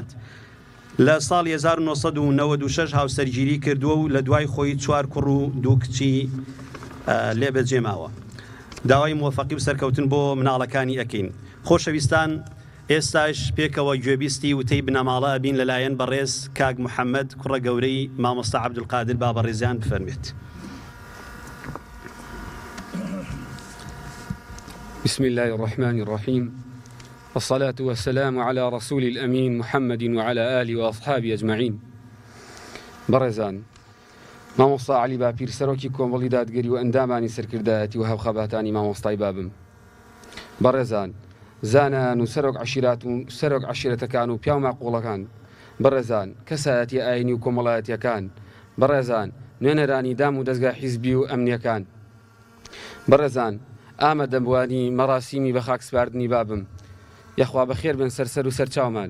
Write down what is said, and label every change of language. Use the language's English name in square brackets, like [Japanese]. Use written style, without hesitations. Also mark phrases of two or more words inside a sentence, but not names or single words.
[Central Kurdish] لە ساڵی 1996 هاوسەرگیری کردووە و لە دوای خۆی 4 کوڕ و 2 کچی لێبەجێماوە. داوای موفەقی و سەرکەوتن بۆ مناڵەکانی ئەکەین. خۆشەویستان، ئێستاش پێکەوە گوێبیستی وتەی بنەماڵە ئەبین لەلایەن بەڕێز کاک محەممەد کوڕە گەورەی مامۆستا عەبدولقادر با بەڕێزیان بفەرمێت. [Arabic] بسم الله الرحمن الرحيم والصلاة والسلام على رسول الأمين محمد وعلى آله وأصحابه أجمعين. [Central Kurdish] بەڕێزان، مامۆستا عەلی باپیر سەرۆکی کۆمەڵی دادگەری و ئەندامانی سەرکردایەتی و هاوخەباتانی مامۆستای بابم. بەڕێزان، زانان و سەرۆک عەشیرەتەکان و پیا و ماقوڵەکان، بەڕێزان، کەسایەتی ئاینی و کۆمەڵایەتیەکان، بەڕێزان، نوێنەرانی دام و دەستگا حیزبی و ئەمنیەکان، بەڕێزان، ئامادەبوانی مەراسیمی بە خاکسپاردنی بابم، یەخوا بەخێر بن سەرسەر و سەرچاومان.